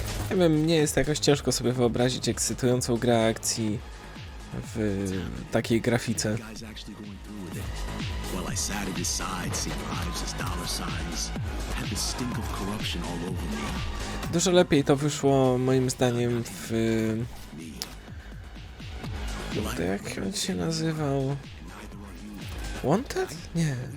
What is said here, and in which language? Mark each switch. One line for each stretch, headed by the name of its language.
Polish: Nie wiem, nie jest jakoś ciężko sobie wyobrazić ekscytującą grę akcji w takiej grafice.
English: Well, I sat at his side, seeing lives as dollar signs. Had the stink of corruption all over me.
Polish: Dużo lepiej to wyszło moim zdaniem w... To jak on się nazywał? Wanted? Nie.